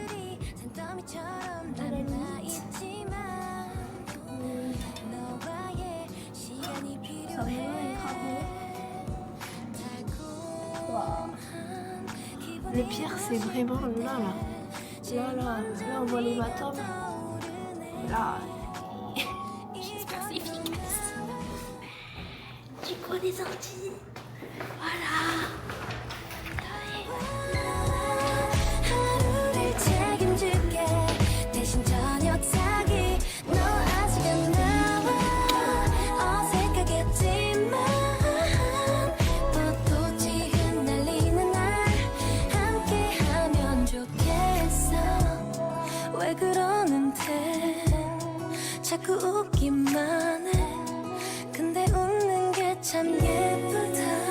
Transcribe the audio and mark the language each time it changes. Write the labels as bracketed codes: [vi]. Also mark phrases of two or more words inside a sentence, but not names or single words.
[fr] À la limite. Ça va être wow. Le pire c'est vraiment là on voit l'hématome. Là, j'espère que c'est efficace. Du coup on est sorti. Voilà. [ko] 하루를 책임질게 대신 저녁 사기 너 아직 안 나와 어색하겠지만 벚꽃이 흩날리는 날 함께하면 좋겠어 왜 그러는데 자꾸 웃기만 해 근데 웃는 게 참 예쁘다